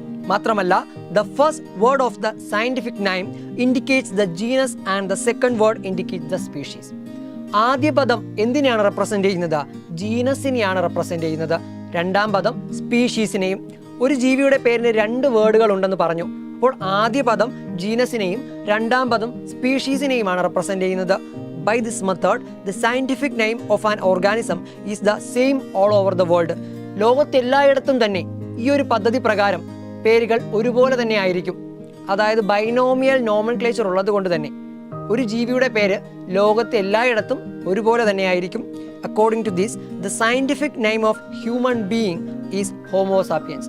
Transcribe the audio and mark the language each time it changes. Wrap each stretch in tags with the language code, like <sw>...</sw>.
<ml>മാത്രമല്ല</ml> <en>The first word of the scientific name indicates the genus and the second word indicates the species.</en> <ml>ആദ്യ പദം എന്തിനെയാണ് represent ചെയ്യുന്നത്? ജീനസിനെയാണ് represent ചെയ്യുന്നത്. രണ്ടാം പദം സ്പീഷീസിനെയും. ഒരു ജീവിയുടെ പേരിന് 2 വേർഡുകൾ ഉണ്ടെന്ന് പറഞ്ഞു. അപ്പോൾ ആദ്യ പദം ജീനസിനെയും രണ്ടാം പദം സ്പീഷീസിനെയുമാണ് റെപ്രസെന്റ് ചെയ്യുന്നത്.</ml> <en>By this method, the scientific name of an organism is the same all over the world.</en> <ml>ലോകത്തെല്ലായിടത്തും തന്നെ ഈ ഒരു പദ്ധതി പ്രകാരം പേരുകൾ ഒരുപോലെ തന്നെ ആയിരിക്കും. അതായത് ബൈനോമിയൽ നോമൻക്ലേച്ചർ ഉള്ളത് കൊണ്ട് തന്നെ ഒരു ജീവിയുടെ പേര് ലോകത്തെ എല്ലായിടത്തും ഒരുപോലെ തന്നെ ആയിരിക്കും.</ml> <en>According to this, the scientific name of human being is homo sapiens.</en>